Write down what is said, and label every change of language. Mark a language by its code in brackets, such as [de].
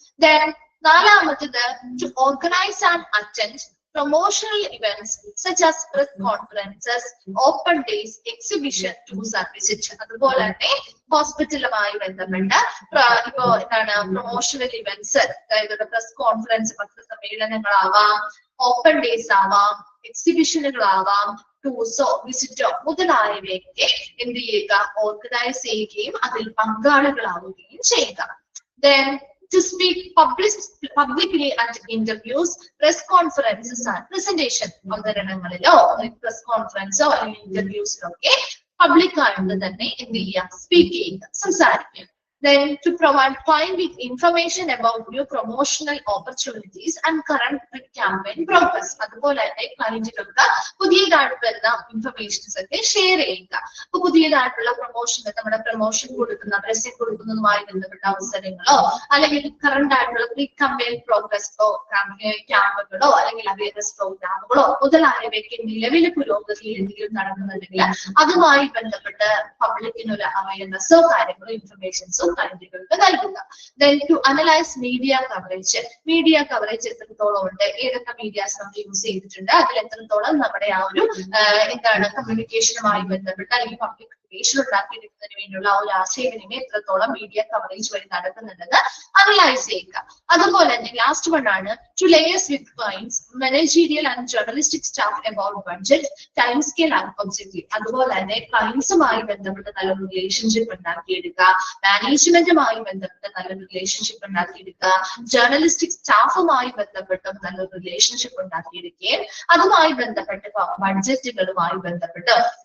[en] Then [ml] നാലാമത്തത് [en] to organize and attend promotional events such as press conferences, open days, exhibition, tours and visit. [ml] അതുപോലെ തന്നെ ഹോസ്പിറ്റലുമായി ബന്ധപ്പെട്ട ഇപ്പോ എന്താണ് പ്രൊമോഷണൽ ഇവന്റ്സ്, അതായത് പ്രസ് കോൺഫറൻസ്, പത്രസമ്മേളനങ്ങളാവാം, ഓപ്പൺ ഡേയ്സ് ആവാം, എക്സിബിഷനുകളാവാം, ടൂർസോ വിസിറ്റോ മുതലായവയൊക്കെ എന്ത് ചെയ്യുക, ഓർഗനൈസ് ചെയ്യുകയും അതിൽ പങ്കാളികളാവുകയും ചെയ്യുക. [en] Then to speak publicly at interviews, press conferences and presentation. [ml] അവതരണങ്ങളിലോ press കോൺഫറൻസോ അല്ലെങ്കിൽ ഇന്റർവ്യൂസിലോ ഒക്കെ പബ്ലിക് ആയിട്ട് തന്നെ എന്ത് ചെയ്യുക, സ്പീക്ക് ചെയ്യുക, സംസാരിക്കുക. [en] Then to provide client with information about new promotional opportunities and current campaign progress. [ml] അതുപോലെ തന്നെ ക്ലയന്റുകൾക്ക് പുതിയതായിട്ട് വരുന്ന ഇൻഫർമേഷൻസ് ഒക്കെ ഷെയർ ചെയ്യുക. അപ്പൊ പുതിയതായിട്ടുള്ള പ്രൊമോഷൻ, നമ്മുടെ പ്രൊമോഷൻ കൊടുക്കുന്ന പരസ്യം കൊടുക്കുന്നതുമായി ബന്ധപ്പെട്ട അവസരങ്ങളോ അല്ലെങ്കിൽ കറന്റ് ആയിട്ടുള്ള പ്രീ ക്യാമ്പയിൻ പ്രോഗ്രസ്സോ ക്യാമ്പുകളോ അല്ലെങ്കിൽ അവയർനെസ് പ്രോഗ്രാമുകളോ മുതലായവയ്ക്ക് നിലവിലെ പുരോഗതിയിൽ എന്തെങ്കിലും നടക്കുന്നുണ്ടെങ്കിൽ അതുമായി ബന്ധപ്പെട്ട് പബ്ലിക്കിനൊരു അവയർനെസ്സോ കാര്യങ്ങളോ ഇൻഫർമേഷൻസോ ക്ലയന്റുകൾക്ക് നൽകുക. [en] Then to analyze media coverage. [ml] Media coverage എത്രത്തോളം ഉണ്ട്, ഏതൊക്കെ മീഡിയാസ് നമ്മൾ യൂസ് ചെയ്തിട്ടുണ്ട്, അതിൽ എത്രത്തോളം നമ്മുടെ ആ ഒരു എന്താണ് കമ്മ്യൂണിക്കേഷനുമായി ബന്ധപ്പെട്ട് അല്ലെങ്കിൽ പബ്ലിക് റിലേഷൻ ഉണ്ടാക്കിയെടുക്കുന്നതിന് വേണ്ടിയുള്ള ആ ഒരു ആശയവിനിമയം എത്രത്തോളം മീഡിയ കവറേജ് വഴി നടക്കുന്നുണ്ടെന്ന് അനലൈസ് ചെയ്യുക. അതുപോലെ തന്നെ ലാസ്റ്റ് വൺ ആണ് [en] to liaise with clients, managerial and journalistic staff about budget, time scale and objective. [ml] അതുപോലെ തന്നെ ക്ലയൻസുമായി ബന്ധപ്പെട്ട് നല്ലൊരു റിലേഷൻഷിപ്പ് ഉണ്ടാക്കിയെടുക്കുക, മാനേജ്മെന്റുമായി ബന്ധപ്പെട്ട് നല്ലൊരു റിലേഷൻഷിപ്പ് ഉണ്ടാക്കിയെടുക്കുക, ജേർണലിസ്റ്റിക് സ്റ്റാഫുമായി ബന്ധപ്പെട്ടും നല്ലൊരു റിലേഷൻഷിപ്പ് ഉണ്ടാക്കിയെടുക്കുകയും അതുമായി ബന്ധപ്പെട്ട് ബഡ്ജറ്റുകളുമായി ബന്ധപ്പെട്ട്